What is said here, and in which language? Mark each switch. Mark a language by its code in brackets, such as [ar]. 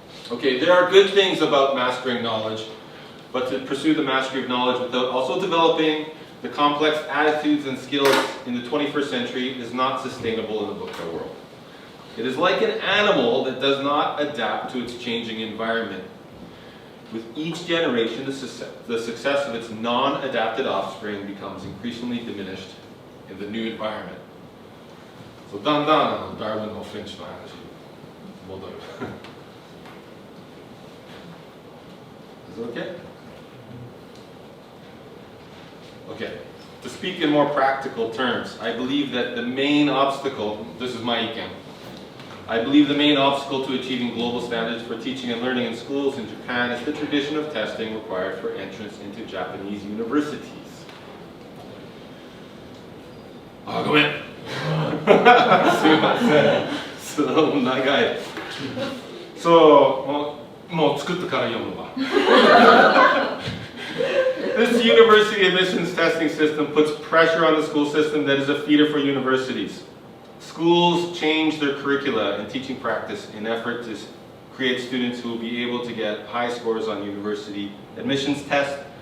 [en] Okay, there are good things about mastering knowledge, but to pursue the mastery of knowledge without also developing the complex attitudes and skills in the 21st century is not sustainable in the VUCA world. It is like an animal that does not adapt to its changing environment. With each generation, the success of its non-adapted offspring becomes increasingly diminished in the new environment. [ja] So, だんだんDarwinのフィンチの話に戻る。 [en] Is it okay? Okay, to speak in more practical terms, I believe that the main obstacle, this is my iken, I believe the main obstacle to achieving global standards for teaching and learning in schools in Japan is the tradition of testing required for entrance into Japanese universities. [ja] あ、ごめん。すいません。そう長い。そう、もう作ったから読むわ。 [en] This university admissions testing system puts pressure on the school system that is a feeder for universities. Schools change their curricula and teaching practice in effort to create students who will be able to get high scores on university admissions tests.